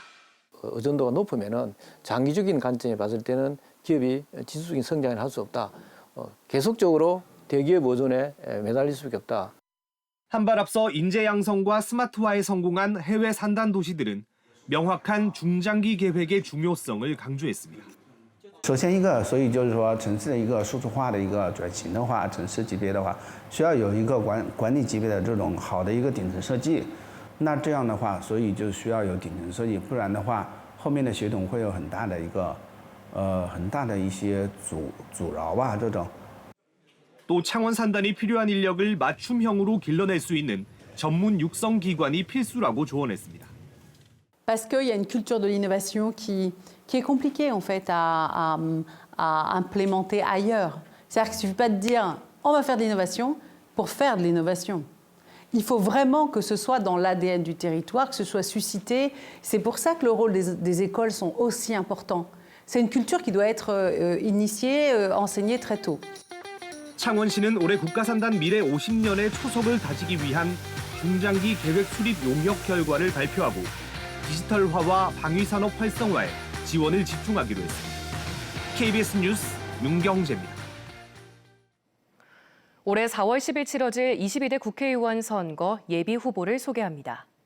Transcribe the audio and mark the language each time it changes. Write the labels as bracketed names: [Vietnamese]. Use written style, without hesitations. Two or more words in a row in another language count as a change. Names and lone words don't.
[Korean] 의존도가 높으면은 장기적인 관점에 봤을 때는 기업이 지수적인 성장을 할 수 없다. 계속적으로 대기업 의존에 매달릴 수밖에 없다. 한 발 앞서 인재 양성과 스마트화에 성공한 해외 산단 도시들은 명확한 중장기 계획의 중요성을 강조했습니다. [Chinese] 首先一个，所以就是说城市的一个数字化的一个转型的话，城市级别的话，需要有一个管理级别的这种好的一个顶层设计。那这样的话，所以就需要有顶层设计，不然的话，后面的协同会有很大的一些阻挠吧，这种。 [Korean] 또 창원 산단이 필요한 인력을 맞춤형으로 길러낼 수 있는 전문 육성 기관이 필수라고 조언했습니다. [French] Parce qu'il y a une culture de l'innovation qui est compliquée en fait à implémenter ailleurs. C'est-à-dire qu'il ne suffit pas de dire on va faire de l'innovation pour faire de l'innovation. Il faut vraiment que ce soit dans l'ADN du territoire, que ce soit suscité. C'est pour ça que le rôle des écoles sont aussi importants. C'est une culture qui doit être initiée, enseignée très tôt. [Korean] 창원시는 올해 국가산단 미래 50년의 초석을 다지기 위한 중장기 계획 수립 용역 결과를 발표하고 디지털화와 방위산업 활성화에 지원을 집중하기로 했습니다. KBS 뉴스 윤경재입니다. 올해 4월 10일 치러질 22대 국회의원 선거 예비 후보를 소개합니다.